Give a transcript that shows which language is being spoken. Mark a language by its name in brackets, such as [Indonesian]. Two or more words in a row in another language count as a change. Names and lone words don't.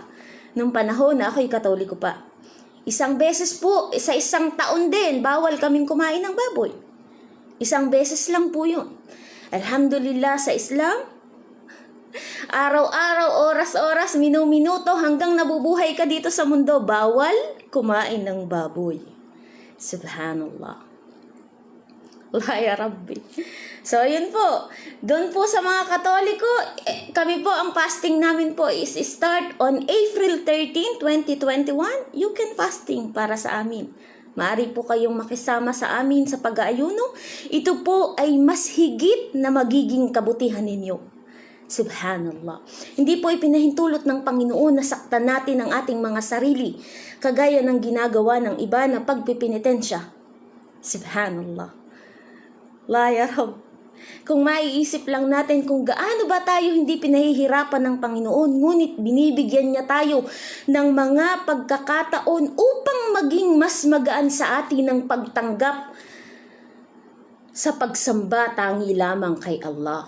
[Filipino] Nung panahon na ako'y Katoliko pa. Isang beses po, sa isang taon din, bawal kaming kumain ng baboy. Isang beses lang po yun. Alhamdulillah sa Islam, araw-araw, oras-oras, minu-minuto, hanggang nabubuhay ka dito sa mundo, bawal kumain ng baboy. [Arabic] سبحان الله. الله يا ربي. [Filipino] So, yun po. Doon po sa mga Katoliko, kami po, ang fasting namin po [English] is start on April 13, 2021. You can fasting [Filipino] para sa amin. Maaari po kayong makisama sa amin sa pag-aayuno. Ito po ay mas higit na magiging kabutihan ninyo. Subhanallah. Hindi po ipinahintulot ng Panginoon na saktan natin ang ating mga sarili, kagaya ng ginagawa ng iba na pagpipinitensya. [Arabic] سبحان الله. لا يا رب. [Filipino] Kung maiisip lang natin kung gaano ba tayo hindi pinahihirapan ng Panginoon, ngunit binibigyan niya tayo ng mga pagkakataon upang maging mas magaan sa atin ang pagtanggap sa pagsamba tangi lamang kay Allah.